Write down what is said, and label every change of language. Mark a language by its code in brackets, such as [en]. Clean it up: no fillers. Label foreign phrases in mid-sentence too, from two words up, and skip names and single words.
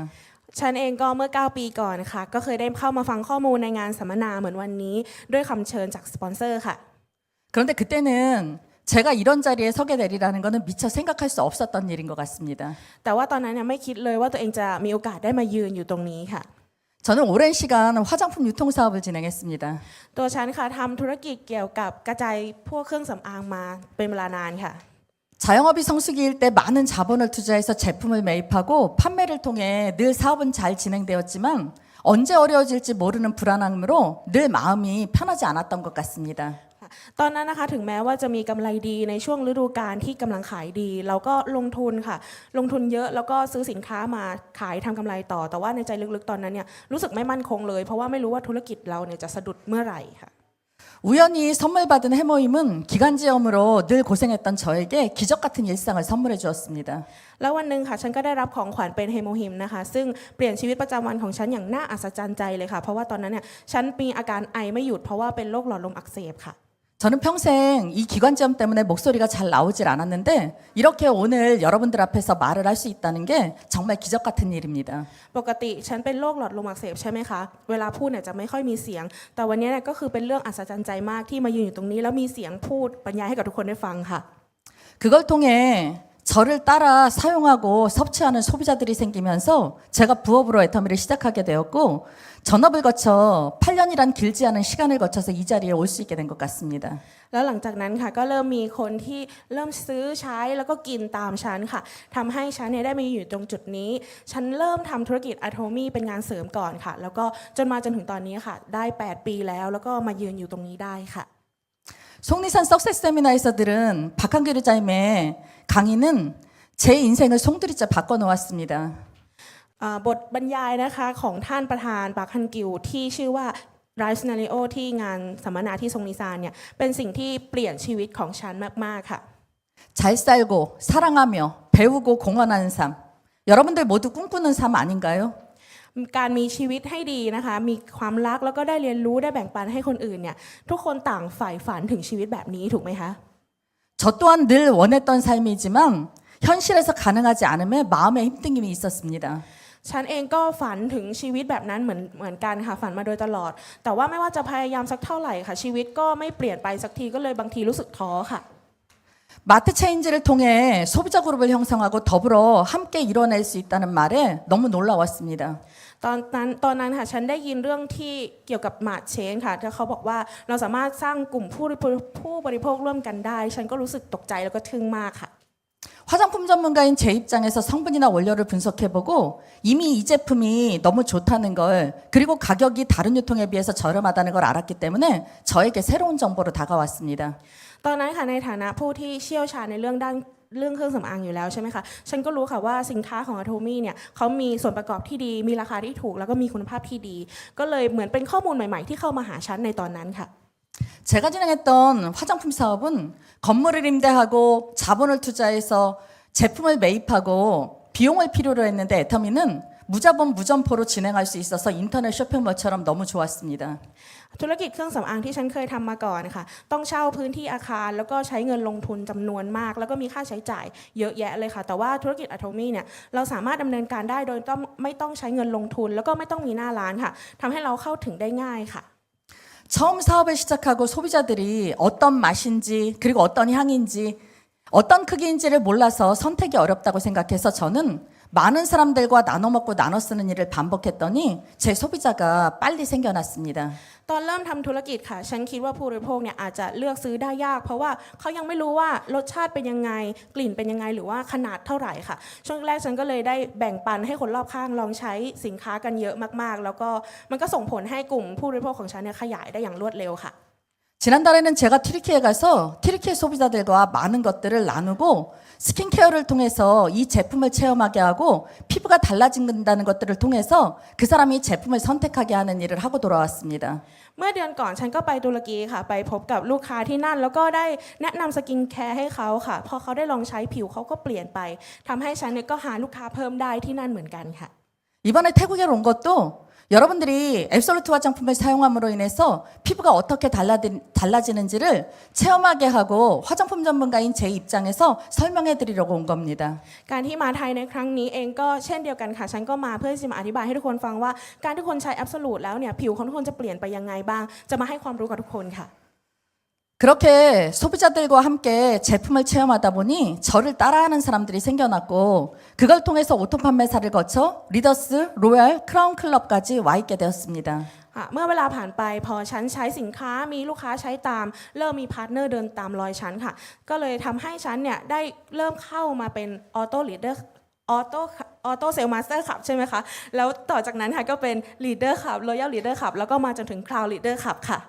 [th] ฉันเองก็เมื่อ9ปีก่อนค่ะก็เคยได้เข้ามาฟังข้อมูลในงานสัมมนาเหมือนวันนี้ด้วยคำเชิญจากสปอนเซอร์ค่ะ [ko] 그런데 그때는 제가 이런 자리에 서게 되리라는 것은 미처 생각할 수 없었던 일인 것 같습니다. [th] แต่ว่าตอนนั้นเนี่ยไม่คิดเลยว่าตัวเองจะมีโอกาสได้มายืนอยู่ตรงนี้ค่ะ [ko] 저는 오랜 시간 화장품 유통 사업을 진행했습니다. [th] ตัวฉันค่ะทำธุรกิจเกี่ยวกับกระจายพวกเครื่องสำอางมาเป็นเวลานานค่ะ [ko] 자영업이 성수기일 때 많은 자본을 투자해서 제품을 매입하고 판매를 통해 늘 사업은 잘 진행되었지만 언제 어려워질지 모르는 불안함으로 늘 마음이 편하지 않았던 것 같습니다. [th] ตอนนั้นนะคะถึงแม้ว่าจะมีกำไรดีในช่วงฤดูกาลที่กำลังขายดีเราก็ลงทุนค่ะลงทุนเยอะแล้วก็ซื้อสินค้ามาขายทำกำไรต่อแต่ว่าในใจลึกๆตอนนั้นเนี่ยรู้สึกไม่มั่นคงเลยเพราะว่าไม่รู้ว่าธุรกิจเราเนี่ยจะสะดุดเมื่อไหร่ค่ะ [ko] 우연히 선물 받은 해모임은 기관지염으로 늘 고생했던 저에게 기적 같은 일상을 선물해 주었습니다. [th] แล้ววันหนึ่งค่ะฉันก็ได้รับของขวัญเป็นเฮโมฮิมนะคะซึ่งเปลี่ยนชีวิตประจำวันของฉันอย่างน่าอัศจรรย์ใจเลยค่ะเพราะว่าตอนนั้นเนี่ยฉันมีอาการไอไม่หยุดเพราะว่าเป็นโรคหลอดลมอักเสบค่ะ [ko] 저는 평생 이 기관지염 때문에 목소리가 잘 나오질 않았는데 이렇게 오늘 여러분들 앞에서 말을 할 수 있다는 게 정말 기적 같은 일입니다. [th] ปกติฉันเป็นโรคหลอดลมอักเสบใช่ไหมคะเวลาพูดเนี่ยจะไม่ค่อยมีเสียงแต่วันนี้เนี่ยก็คือเป็นเรื่องอัศจรรย์ใจมากที่มายืนอยู่ตรงนี้แล้วมีเสียงพูดบรรยายให้กับทุกคนได้ฟังค่ะ [ko] 그걸 통해 저를 따라 사용하고 섭취하는 소비자들이 생기면서 제가 부업으로 애터미를 시작하게 되었고 전업을 거쳐 8년이란 길지 않은 시간을 거쳐서 이 자리에 올 수 있게 된 것 같습니다. [th] แล้วหลังจากนั้นค่ะก็เริ่มมีคนที่เริ่มซื้อใช้แล้วก็กินตามฉันค่ะทำให้ฉันเนี่ยได้มาอยู่ตรงจุดนี้ฉันเริ่มทำธุรกิจอะโทมี่เป็นงานเสริมก่อนค่ะแล้วก็จนถึงตอนนี้ค่ะได้8ปีแล้วก็มายืนอยู่ตรงนี้ได้ค่ะ [ko] 속리산 석세스 세미나에서 들은 박한규 리자임의 강의는 제 인생을 송두리째 바꿔놓았습니다. [th] บทบรรยายนะคะของท่านประธานปาร์คฮันกิวที่ชื่อว่า Rise Scenario ที่งานสัมมนาที่ทรงนิซานเนี่ยเป็นสิ่งที่เปลี่ยนชีวิตของฉันมากๆค่ะ [ko] 잘 살고 사랑하며 배우고 공헌하는 삶. 여러분들 모두 꿈꾸는 삶 아닌가요? [th] การมีชีวิตให้ดีนะคะมีความรักแล้วก็ได้เรียนรู้ได้แบ่งปันให้คนอื่นเนี่ยทุกคนต่างใฝ่ฝันถึงชีวิตแบบนี้ถูกไหมคะ [ko] 저 또한 늘 원했던 삶이지만 현실에서 가능하지 않음에 마음에 힘듦이 있었습니다. [th] ฉันเองก็ฝันถึงชีวิตแบบนั้นเหมือนกันค่ะฝันมาโดยตลอดแต่ว่าไม่ว่าจะพยายามสักเท่าไหร่ค่ะชีวิตก็ไม่เปลี่ยนไปสักทีก็เลยบางทีรู้สึกท้อค่ะ [ko] 마트 체인지를 통해 소비자 그룹을 형성하고 더불어 함께 이뤄낼 수 있다는 말에 너무 놀라웠습니다. [th] ตอนนั้นค่ะฉันได้ยินเรื่องที่เกี่ยวกับมาร์ทเชนค่ะที่เขาบอกว่าเราสามารถสร้างกลุ่มผู้บริโภคร่วมกันได้ฉันก็รู้สึกตกใจแล้วก็ทึ่งมากค่ะ [ko] 화장품 전문가인 제 입장에서 성분이나 원료를 분석해보고 이미 이 제품이 너무 좋다는 걸 그리고 가격이 다른 유통에 비해서 저렴하다는 걸 알았기 때문에 저에게 새로운 정보로 다가왔습니다. [th] ตอนนั้นค่ะในฐานะผู้ที่เชี่ยวชาญในเรื่องเครื่องสำอางอยู่แล้วใช่ไหมคะฉันก็รู้ค่ะว่าสินค้าของอะโทมี่เนี่ยเขามีส่วนประกอบที่ดีมีราคาที่ถูกแล้วก็มีคุณภาพที่ดีก็เลยเหมือนเป็นข้อมูลใหม่ๆที่เข้ามาหาฉันในตอนนั้นค่ะ [ko] 제가 진행했던 화장품 사업은 건물을 임대하고 자본을 투자해서 제품을 매입하고 비용을 필요로 했는데 애터미는 무자본 무점포로 진행할 수 있어서 인터넷 쇼핑몰처럼 너무 좋았습니다. [th] ธุรกิจเครื่องสำอางที่ฉันเคยทำมาก่อนค่ะต้องเช่าพื้นที่อาคารแล้วก็ใช้เงินลงทุนจำนวนมากแล้วก็มีค่าใช้จ่ายเยอะแยะเลยค่ะแต่ว่าธุรกิจอะโทมี่เนี่ยเราสามารถดำเนินการได้โดยไม่ต้องใช้เงินลงทุนแล้วก็ไม่ต้องมีหน้าร้านค่ะทำให้เราเข้าถึงได้ง่ายค่ะ [ko] 처음 사업을 시작하고 소비자들이 어떤 맛인지 그리고 어떤 향인지 어떤 크기인지를 몰라서 선택이 어렵다고 생각해서 저는 많은 사람들과 나눠 먹고 나눠 쓰는 일을 반복했더니 제 소비자가 빨리 생겨났습니다. [th] ตอนเริ่มทำธุรกิจค่ะฉันคิดว่าผู้บริโภคเนี่ยอาจจะเลือกซื้อได้ยากเพราะว่าเขายังไม่รู้ว่ารสชาติเป็นยังไงกลิ่นเป็นยังไงหรือว่าขนาดเท่าไหร่ค่ะช่วงแรกฉันก็เลยได้แบ่งปันให้คนรอบข้างลองใช้สินค้ากันเยอะมากๆแล้วก็มันก็ส่งผลให้กลุ่มผู้บริโภคของฉันเนี่ยขยายได้อย่างรวดเร็วค่ะ [ko] 지난달에는 제가 튀르키예에 가서 튀르키예 소비자들과 많은 것들을 나누고 스킨케어를 통해서 이 제품을 체험하게 하고 피부가 달라진다는 것들을 통해서 그 사람이 제품을 선택하게 하는 일을 하고 돌아왔습니다. [th] เมื่อเดือนก่อนฉันก็ไปตุรกีค่ะไปพบกับลูกค้าที่นั่นแล้วก็ได้แนะนำสกินแคร์ให้เขาค่ะพอเขาได้ลองใช้ผิวเขาก็เปลี่ยนไปทำให้ฉันเนี่ยก็หาลูกค้าเพิ่มได้ที่นั่นเหมือนกันค่ะ [ko] 이번에 태국에 온 것도 여러분들이 앱솔루트 화장품을 사용함으로 인해서 피부가 어떻게 달라지는지를 체험하게 하고 화장품 전문가인 제 입장에서 설명해 드리려고 온 겁니다. [th] การที่มาไทยในครั้งนี้เองก็เช่นเดียวกันค่ะฉันก็มาเพื่อจะมาอธิบายให้ทุกคนฟังว่าการที่คนใช้ Absolute แล้วเนี่ยผิวของทุกคนจะเปลี่ยนไปยังไงบ้างจะมาให้ความรู้กับทุกคนค่ะ [ko] 그렇게 소비자들과 함께 제품을 체험하다 보니 저를 따라하는 사람들이 생겨났고 그걸 통해서 오토 판매사를 거쳐 리더스, 로얄, 크라운 클럽까지 와 있게 되었습니다. [th] เมื่อเวลาผ่านไปพอฉันใช้สินค้ามีลูกค้าใช้ตามเริ่มมีพาร์ทเนอร์เดินตามรอยฉันค่ะก็เลยทำให้ฉันเนี่ยได้เริ่มเข้ามาเป็นออโต้ลีดเดอร์ออโต้เซลมาสเตอร์ขับใช่ไหมคะแล้วต่อจากนั้นค่ะก็เป็นลีดเดอร์ขับรอยัลลีดเดอร์ขับแล้วก็มาจนถึงคราวลีดเดอร์ขับค่ะ